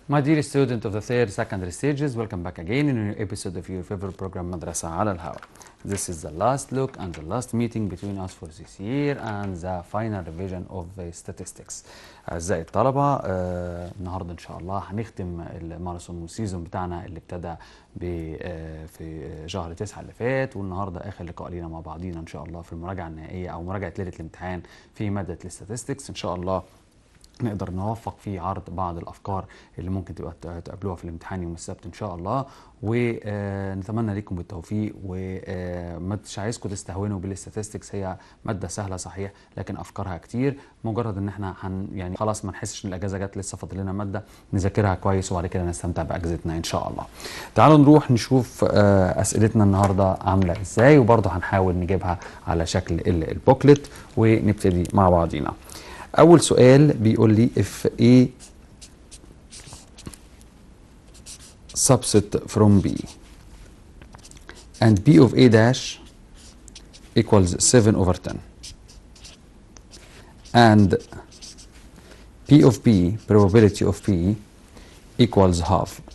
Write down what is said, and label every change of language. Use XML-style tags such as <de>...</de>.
<en>My dear student of the third secondary stages, welcome back again in a new episode of your favorite program مدرسة على الهواء. This is the last look and the last meeting between us for this year and the final revision of the statistics.</en> <ar>أعزائي الطلبة، النهارده إن شاء الله هنختم الماراثون سيزون بتاعنا اللي ابتدى في شهر 9 اللي فات، والنهارده آخر لقاء لينا مع بعضينا إن شاء الله في المراجعة النهائية أو مراجعة ليلة الامتحان في مادة الستاتستكس. إن شاء الله نقدر نوفق في عرض بعض الافكار اللي ممكن تبقى تقابلوها في الامتحان يوم السبت ان شاء الله، ونتمنى لكم بالتوفيق. ومش عايزكم تستهونوا بالاستاتستكس، هي ماده سهله صحيح لكن افكارها كتير. مجرد ان احنا يعني خلاص ما نحسش ان الاجازه جت، لسه فاضل لنا ماده نذاكرها كويس وبعد كده نستمتع باجازتنا ان شاء الله. تعالوا نروح نشوف اسئلتنا النهارده عامله ازاي، وبرضه هنحاول نجيبها على شكل البوكلت ونبتدي مع بعضينا. أول سؤال بيقول لي</ar> <en>if A subset from B and B of A dash equals 7 over 10 and P of B, probability of P equals half,</en>